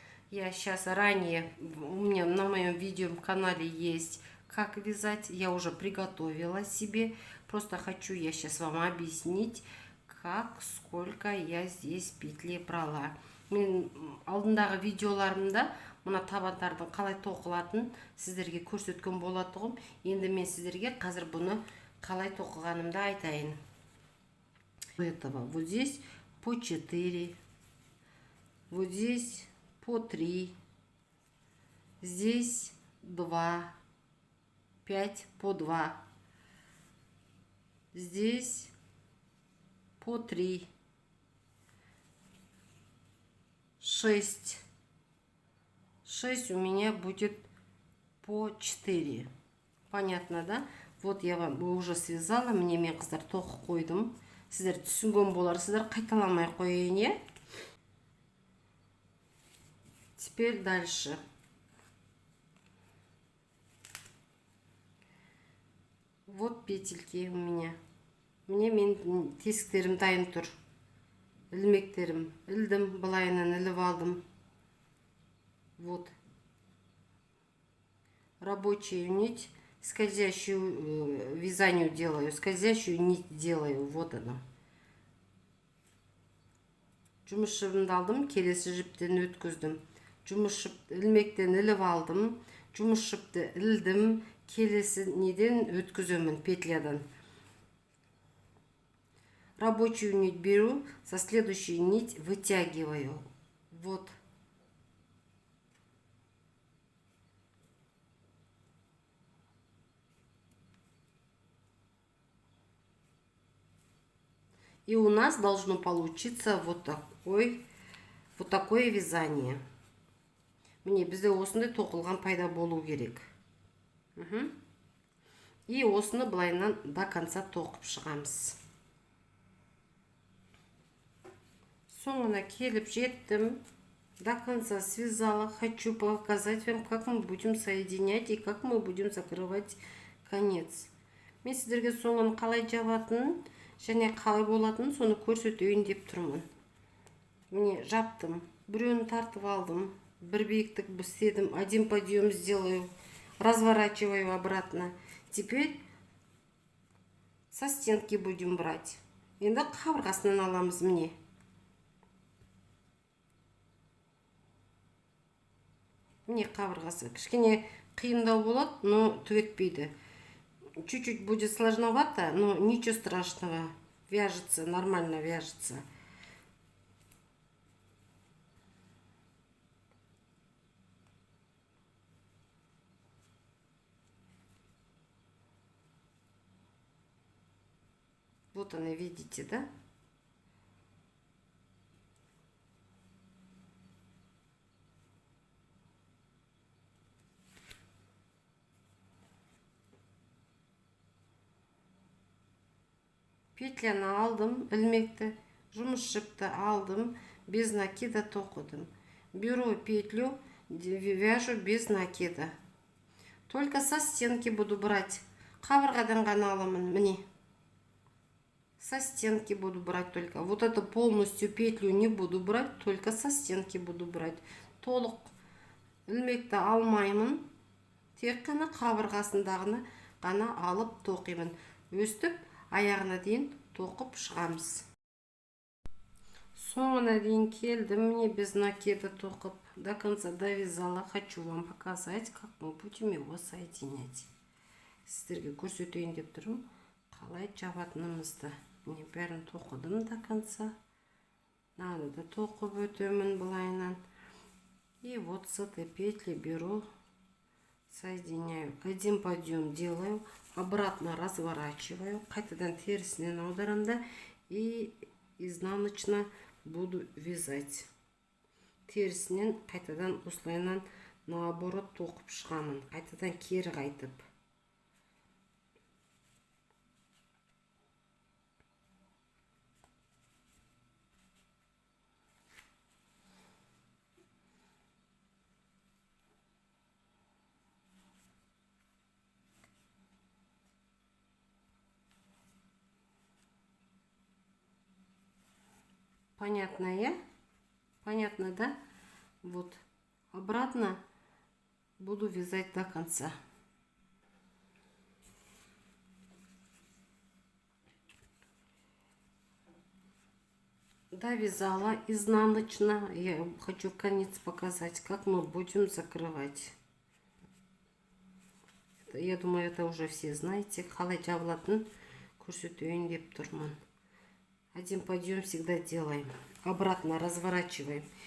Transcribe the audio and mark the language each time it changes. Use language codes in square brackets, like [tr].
[ru] Я сейчас ранее, у меня на моем видеоканале есть как вязать. Я уже приготовила себе. Просто хочу я сейчас вам объяснить, сколько я здесь петли брала. [kk] Мен алдындағы видеоларымда мына табандардың қалай тоқылатын сіздерге көрсеткен болатұғым. Енді мен сіздерге қазір бұны қалай тоқығанымды айтайын. [ru] Этого вот здесь по 4, вот здесь по 3, здесь 2, 5 по 2, здесь по 3, 6 у меня будет по 4. Понятно, да? Вот я вам уже связала, [kk] мне мен қыздар тоқып қойдым. Сіздер түсінген боларсыздар, қайталамай қояйын, иә? [ru] Теперь дальше. Вот петельки у меня. [kk] Мне мен тесіктерім дайын тұр. Ілмектерім ілдім, былайынан іліп алдым. Вот. [ru] Рабочую нить, скользящую вязанию делаю, скользящую нить делаю. Вот она. [kk] Жұмыс жібімді алдым, келесі жіптен өткіздім. Жұмыс жіп ілмектен іліп алдым, жұмыс жіпті ілдім, келесі неден өткіземін, петлядан. [ru] Рабочую нить беру, со следующей нить вытягиваю. Вот. И у нас должно получиться вот такое вязание. [kk] Мне бізде осындай тоқылған пайда болу керек. И осыны былайынан [ru] до конца [kk] тоқып шығамыз. Соңына келіп жеттім. [ru] До конца связала. Хочу показать вам, как мы будем соединять и как мы будем закрывать конец. [kk] Мен сіздерге соңын қалай жабатын және қалай болатын соны көрсетейін деп тұрмын. Міне жаптым. Біреуін тартып алдым. Бір биіктік істедім. [ru] Один подъем сделаю. Разворачиваю обратно. Теперь со стенки будем брать. [kk] Енді қабырғасынан аламыз міне. Міне қабырғасы. Кішкене қиындау болады, но түгетпейді. [ru] Чуть-чуть будет сложновато, но ничего страшного. Вяжется, нормально вяжется. Вот она, видите, да? [kk] Петляны алдым, ілмекті, жұмыс жіпті алдым, без накида тоқыдым. [ru] Беру петлю, вяжу без накида. Только со стенки буду брать. [kk] Қабырғадан ғана аламын, міне. [ru] Со стенки буду брать только. Вот это полностью петлю не буду брать, только со стенки буду брать. [kk] Толық ілмекті алмаймын. Тек қана қабырғасындағыны ғана алып тоқимын. Өстіп аяғына дейін тоқып шығамыз. Соңына дейін келдім. Мне без накида тоқып. [ru] До конца довязала. Хочу вам показать, как мы будем его соединять. [kk] Сіздерге көрсетейін деп тұрмын. Қалай жабатынымызды. Міне бәрін тоқыдым [ru] до конца. [kk] Надо да тоқып өтемін былайынан. [ru] И вот с этой петли беру, соединяю. Один подъем делаю, обратно разворачиваю. [kk] Қайтадан терісінен аударам да [ru] и изнаночно буду вязать. [kk] Терісінен қайтадан осылайынан наоборот тоқып шығамын. Қайтадан кері қайтып. [ru] Понятно, Понятно, да? Вот. Обратно буду вязать до конца. Довязала изнаночно. Я хочу в конец показать, как мы будем закрывать. Я думаю, это уже все знаете. [kk] Қалай жабылатын көрсетейін деп тұрмын. [ru] Один подъем всегда делаем. Обратно разворачиваем.